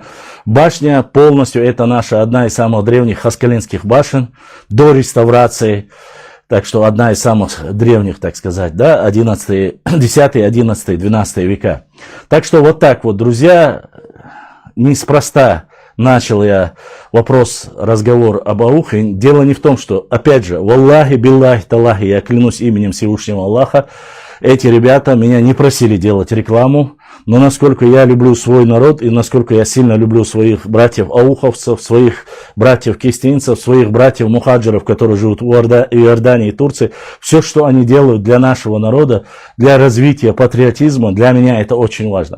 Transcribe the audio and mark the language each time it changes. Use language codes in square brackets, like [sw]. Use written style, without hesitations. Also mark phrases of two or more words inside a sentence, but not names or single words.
[ru] Башня полностью, это наша одна из самых древних хаскалинских башен до реставрации. Так что одна из самых древних, так сказать, да, 10, 11, 12 века. Так что вот так вот, друзья, неспроста начал я разговор об Аухе. Дело не в том, что, опять же, [ar] والله، بالله، تالله, [ru] я клянусь именем Всевышнего Аллаха, эти ребята меня не просили делать рекламу, но насколько я люблю свой народ и насколько я сильно люблю своих братьев-ауховцев, своих братьев-кистинцев, своих братьев-мухаджиров, которые живут в Иордании и Турции, все, что они делают для нашего народа, для развития патриотизма, для меня это очень важно.